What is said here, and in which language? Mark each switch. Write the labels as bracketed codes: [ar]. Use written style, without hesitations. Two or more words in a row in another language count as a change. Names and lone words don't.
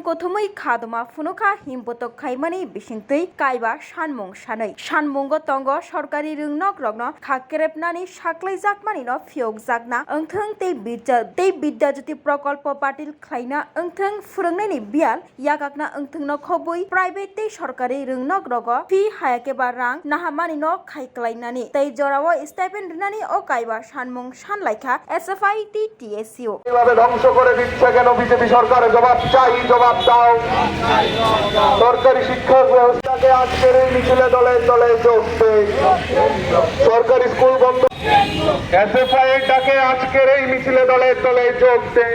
[trp] Kothumui Khadoma Funuka Himpotok Khaimani Bishingtui Kaiba Shanmong Shanai Shanmongo Tongo Sorkari Rungnok Rogno Khakrepnani Shaklai Jakmanino Fiok Jakna Engtheng Tei Bidya Jyoti Prokolpo Patil Khlaina Engtheng Furungnani Bial Yakakna Engthengno Khobui Private Tei Sorkari Rungnok Rogo Fi Hayakeba Rang Nahamanino Khaiklainani Tei Jorawo Stipend Rinani O Kaiba Shanmong Shanlaikha SFI TTSU [bn] এভাবে ধ্বংস করে দিচ্ছে কেন বিজেপি সরকারের জবাব চাই, জবাব দাও। সরকারি শিক্ষা ব্যবস্থাকে আজকের এই মিছিলে দলে দলে যোগ দেয়। সরকারি স্কুল বন্ধ এসএফআই এর ডাকে আজকের এই মিছিলে দলে দলে যোগ দেয়।